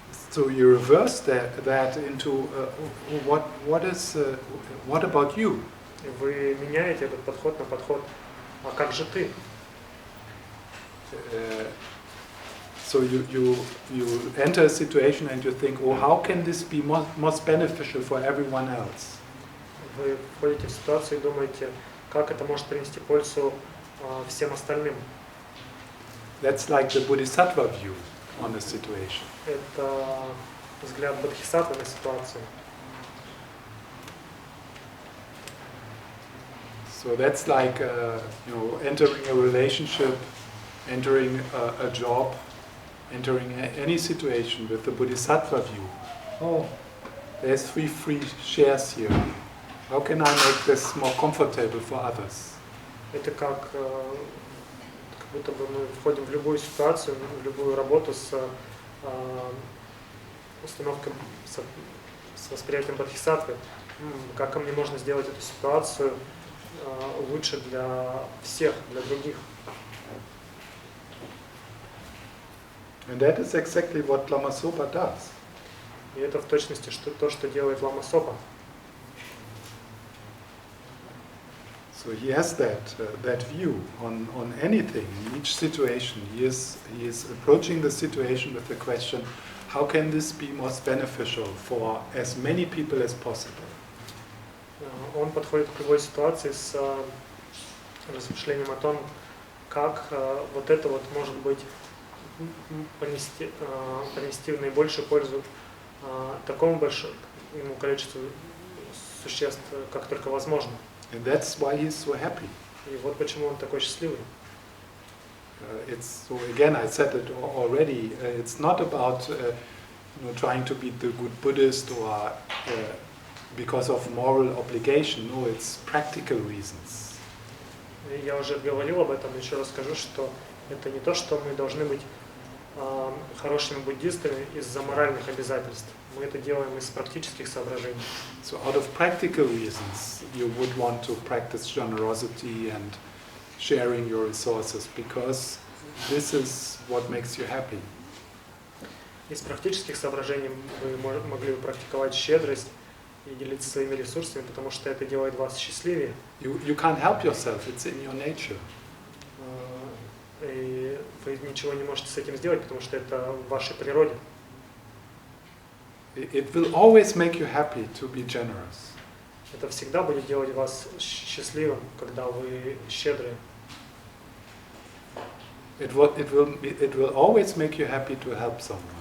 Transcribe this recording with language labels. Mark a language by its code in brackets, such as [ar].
[en] So you reverse that into what about you? [ru] Вы меняете этот подход на подход, а как же ты? [en] So you enter a situation and you think, how can this be most beneficial for everyone else? [ru] Вы входите в ситуацию и думаете, как это может принести пользу всем остальным. [en] That's like the Bodhisattva view on the situation. [ru] Это взгляд бодхисаттвы на ситуацию. [en] So that's like entering a relationship, entering a job, entering any situation with the bodhisattva view. Oh, there's 3 free shares here. How can I make this more comfortable for others? [ru] Это как будто бы мы входим в любую ситуацию, в любую работу с установкой, с восприятием бодхисаттвы. Как мне можно сделать эту ситуацию лучше для всех, для других. [en] And that is exactly what Lama Zopa does. [ru] И это в точности то, что делает Лама Сопа. [en] So he has that view on anything, in each situation. He is approaching the situation with the question, how can this be most beneficial for as many people as possible? [ru] Он подходит к любой ситуации с размышлением о том, как вот это вот может быть принести наибольшую пользу такому большому количеству существ, как только возможно. [en] And that's why he's so happy. [ru] И вот почему он такой счастливый. [en] So again, I said it already. It's not about trying to be the good Buddhist or because of moral obligation. No, it's practical reasons. [ru] Я уже говорил об этом, еще раз скажу, что это не то, что мы должны быть хорошими буддистами из-за моральных обязательств. Мы это делаем из практических соображений. [en] So out of practical reasons, you would want to practice generosity and sharing your resources because this is what makes you happy. [ru] Из практических соображений вы могли бы практиковать щедрость и делиться своими ресурсами, потому что это делает вас счастливее. [en] You can't help yourself, it's in your nature. [ru] И вы ничего не можете с этим сделать, потому что это в вашей природе. [en] It will always make you happy to be generous. [ru] Это всегда будет делать вас счастливым, когда вы щедрые. [en] It will always make you happy to help someone.